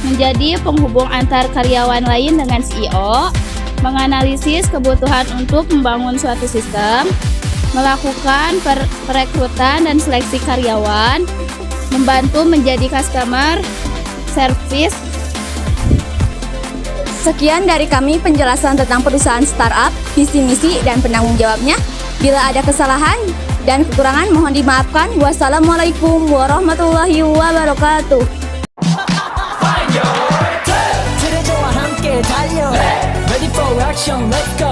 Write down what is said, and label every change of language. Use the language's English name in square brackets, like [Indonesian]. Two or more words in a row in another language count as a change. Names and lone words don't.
[Indonesian] menjadi penghubung antar karyawan lain dengan CEO, menganalisis kebutuhan untuk membangun suatu sistem, melakukan perekrutan dan seleksi karyawan, membantu menjadi [English] customer service. [Indonesian] Sekian dari kami penjelasan tentang perusahaan startup, visi misi dan penanggung jawabnya. Bila ada kesalahan dan kekurangan mohon dimaafkan. [Arabic] والسلام عليكم ورحمة الله وبركاته. [Korean] 그래 저와 함께 달려 [English] Ready for action